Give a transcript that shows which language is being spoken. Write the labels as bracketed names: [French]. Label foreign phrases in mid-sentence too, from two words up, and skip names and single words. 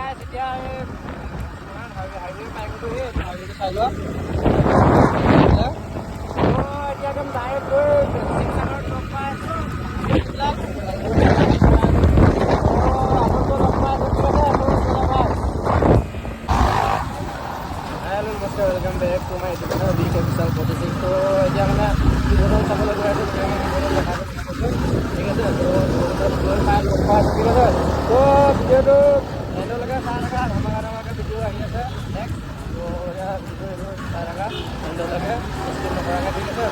[Assamese] এতিয়া হাইৱে পাইগ'লো হাইৱেটো চাই লোৱা এতিয়া একদম ডাইৰেক্ট গৈ শিৱসাগৰত লগ পাই আছোঁ [English] welcome back to my YouTube channel [Assamese] BK विशाल 46। तो এতিয়া মানে ভিডিঅ'টো চাবলৈ গৈ আছোঁ ঠিক আছে। ঠিক আছে তো ভিডিঅ'টো এণ্ডলৈকে চাই থাকা, ধমাকৈ ভিডিঅ' আহি আছে নেক্সট। তো এতিয়া ভিডিঅ'টো চাই থাকা এণ্ডলৈকে, স্কিপ নকৰাকৈ ঠিক আছে।